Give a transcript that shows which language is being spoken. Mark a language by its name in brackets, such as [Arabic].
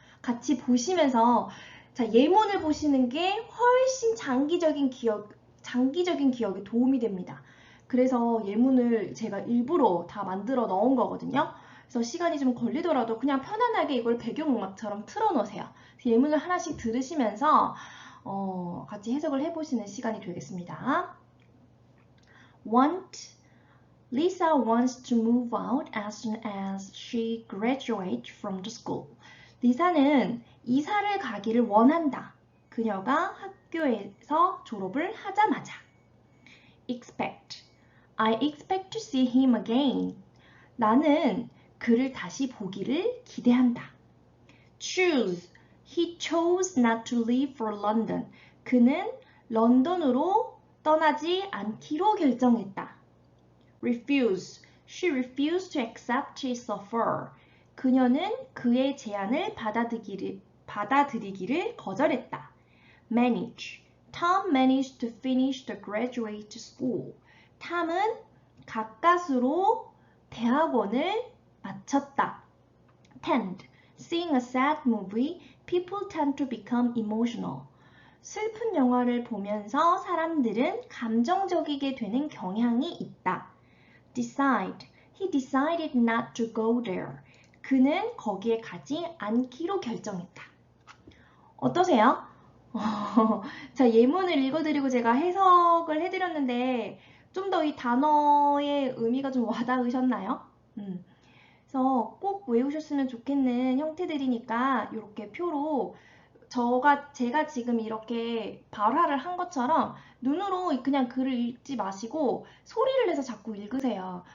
[Korean] 같이 보시면서 자, 예문을 보시는 게 훨씬 장기적인 기억에 도움이 됩니다. 그래서 예문을 제가 일부러 다 만들어 넣은 거거든요. 그래서 시간이 좀 걸리더라도 그냥 편안하게 이걸 배경음악처럼 틀어놓으세요. 예문을 하나씩 들으시면서 같이 해석을 해보시는 시간이 되겠습니다. [English] Want Lisa wants to move out as soon as she graduates from the school. [Korean] 리사는 이사를 가기를 원한다. 그녀가 학교에서 졸업을 하자마자. [English] Expect. I expect to see him again. [Korean] 나는 그를 다시 보기를 기대한다. [English] Choose. He chose not to leave for London. [Korean] 그는 런던으로 떠나지 않기로 결정했다. [English] Refuse. She refused to accept his offer. [Korean] 그녀는 그의 제안을 받아들이기를 거절했다. [English] Manage. Tom managed to finish the graduate school. [Korean] 탐은 가까스로 대학원을 마쳤다. [English] Tend. Seeing a sad movie, people tend to become emotional. [Korean] 슬픈 영화를 보면서 사람들은 감정적이게 되는 경향이 있다. [English] Decide. He decided not to go there. [Korean] 그는 거기에 가지 않기로 결정했다. 어떠세요? 자, 예문을 읽어드리고 제가 해석을 해드렸는데 좀 더 이 단어의 의미가 좀 와닿으셨나요? 그래서 꼭 외우셨으면 좋겠는 형태들이니까 이렇게 표로 제가 지금 이렇게 발화를 한 것처럼 눈으로 그냥 글을 읽지 마시고 소리를 내서 자꾸 읽으세요.